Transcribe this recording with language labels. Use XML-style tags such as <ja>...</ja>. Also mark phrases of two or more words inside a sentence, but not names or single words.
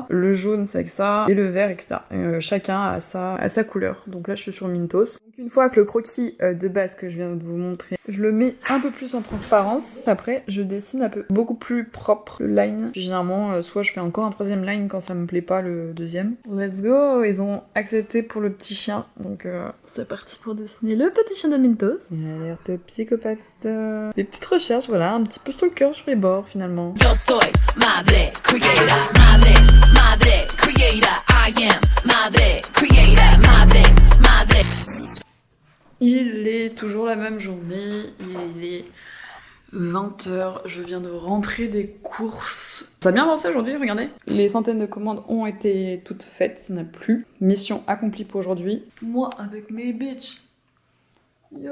<fr>Le jaune c'est avec ça. Et le vert etc. Chacun a sa couleur. Donc là je suis sur Mintos. Donc une fois que le croquis de base que je viens de vous montrer, je le mets un peu plus en transparence. Après je dessine un peu beaucoup plus propre le line. Puis généralement soit je fais encore un 3e line quand ça me plaît pas le 2e.</fr> <en>Let's go,</en> <fr>ils ont accepté pour le petit chien, donc c'est parti pour dessiner le petit chien de Mintos. Il a l'air de psychopathe. Des petites recherches, voilà, un petit peu stalker sur les bords finalement.</fr> <es>Yo soy madre, creator, madre, creator.</es> <en>I am madre, creator, madre.</en> <fr>Il est toujours la même journée, il est 20h, je viens de rentrer des courses. Ça a bien avancé aujourd'hui, regardez. Les centaines de commandes ont été toutes faites, il n'y en a plus. Mission accomplie pour aujourd'hui. Moi avec mes bitches. Yo.</fr>